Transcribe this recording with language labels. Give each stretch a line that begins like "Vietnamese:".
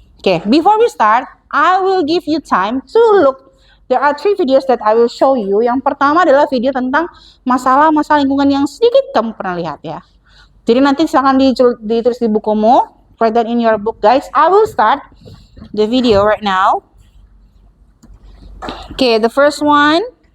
English: Okay, before we start, I will give you time to look. There are 3 videos that I will show you.
Indonesian: Yang pertama adalah video tentang masalah-masalah lingkungan yang sedikit kamu pernah lihat, ya. Jadi nanti silakan ditulis di bukumu.
English: Write that in your book, guys. I will start the video right now. Okay, the first one.